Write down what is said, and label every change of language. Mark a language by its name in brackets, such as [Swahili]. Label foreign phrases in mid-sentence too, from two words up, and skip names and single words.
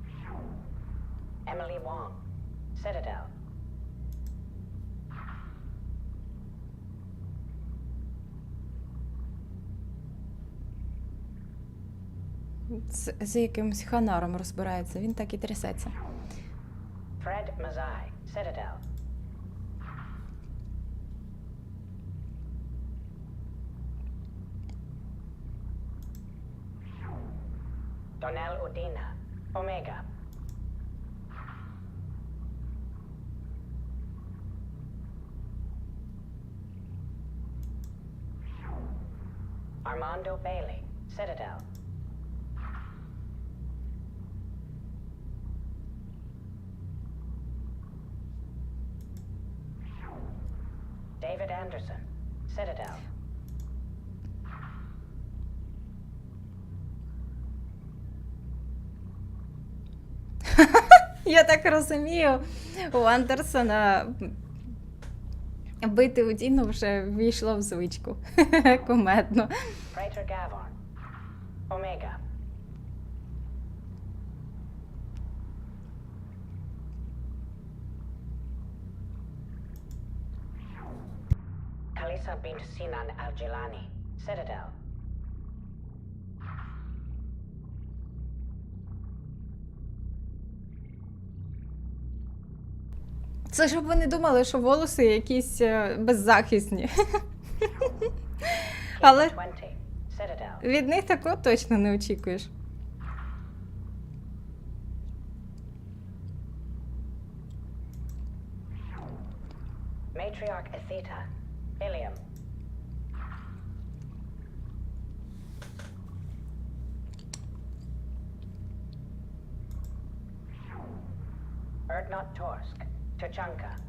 [Ukrainian] З якимось ханаром розбирається, він так і трясеться. Фред Мазай, Citadel. Donnell Udina, Omega. Armando Bailey, Citadel. David Anderson, Citadel. Я так розумію, у Андерсона бити у Діну вже ввійшло в звичку. Кумедно. Praetor Gavon, Omega. Kalisa bint Sinan Al-Jilani, Citadel. Це щоб ви не думали, що волоси якісь беззахисні. Але 20, Citadel. від них такого точно не очікуєш. Matriarch Atheta, Ilium. Erdnot Torsk, Tuchanka.